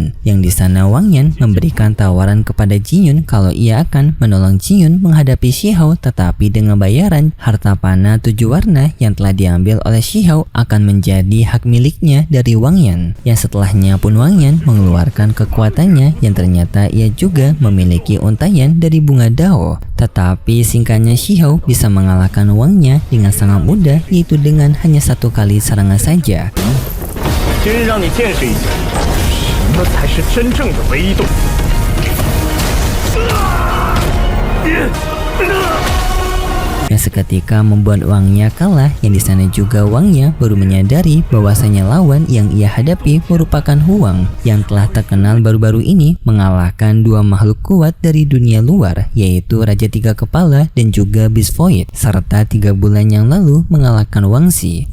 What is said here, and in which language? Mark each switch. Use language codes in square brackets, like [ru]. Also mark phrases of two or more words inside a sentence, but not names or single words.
[id] Yang di sana Wang Yang memberikan tawaran kepada Jin Yun kalau ia akan menolong Jin Yun menghadapi Shihao, tetapi dengan bayaran harta panah 7 warna yang telah diambil oleh Shihao akan menjadi hak miliknya dari Wang Yang. Yang setelahnya pun Wang Yang mengeluarkan kekuatannya yang ternyata ia juga memiliki untayan dari bunga dao. Tetapi singkatnya Shihao bisa mengalahkan Wangnya dengan sangat mudah, yaitu dengan hanya 1 kali serangan saja. [zh] 今日让你见识一下，什么才是真正的威动。一 [id] yang seketika membuat Wangnya kalah, yang di sana juga Wangnya baru menyadari bahwasanya lawan yang ia hadapi merupakan Huang yang telah terkenal baru-baru ini mengalahkan dua makhluk kuat dari dunia luar, yaitu Raja Tiga Kepala dan juga Beast Void, serta 3 bulan yang lalu mengalahkan Wang Xi.